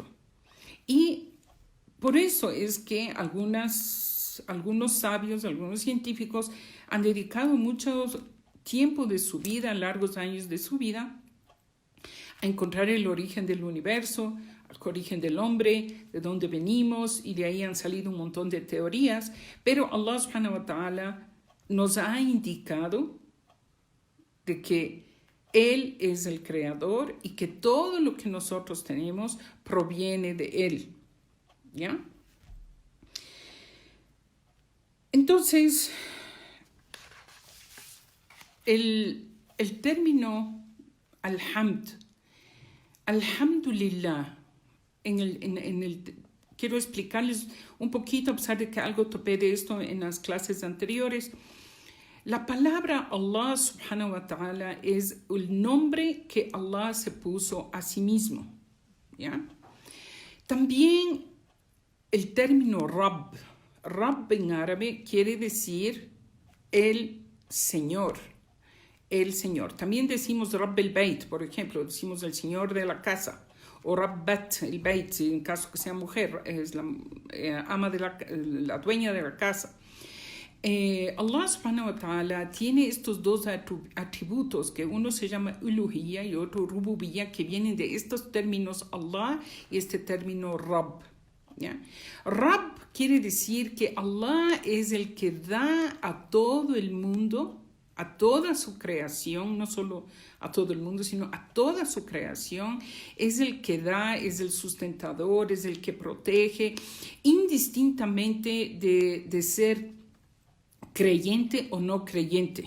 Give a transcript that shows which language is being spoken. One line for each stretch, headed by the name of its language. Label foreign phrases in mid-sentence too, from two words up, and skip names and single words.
Spanish: Y por eso es que algunos sabios, algunos científicos han dedicado mucho tiempo de su vida, largos años de su vida, a encontrar el origen del universo, el origen del hombre, de dónde venimos, y de ahí han salido un montón de teorías. Pero
Arabic: الله سبحانه وتعالى
Spanish: nos ha indicado de que Él es el creador y que todo lo que nosotros tenemos proviene de Él. ¿Ya? Entonces, el término
Arabic: الحمد، الحمد لله,
Spanish: quiero explicarles un poquito, a pesar de que algo topé de esto en las clases anteriores. La palabra
Arabic: الله سبحانه وتعالى
Spanish: es el nombre que Allah se puso a sí mismo. ¿Ya? También el término Rabb en árabe quiere decir el Señor. El Señor. También decimos
Arabic: رب البيت,
Spanish: por ejemplo, decimos el Señor de la casa. O
Arabic: ربة البيت,
Spanish: en caso que sea mujer, es la ama de la dueña de la casa.
Arabic: الله سبحانه وتعالى
Spanish: tiene estos dos atributos, que uno se llama uluhiyya y otro rububiyya, que vienen de estos términos Allah y este término Rabb. ¿Ya? Rabb quiere decir que Allah es el que da a todo el mundo, a toda su creación, no solo a todo el mundo, sino a toda su creación. Es el que da, es el sustentador, es el que protege, indistintamente de ser creyente o no creyente.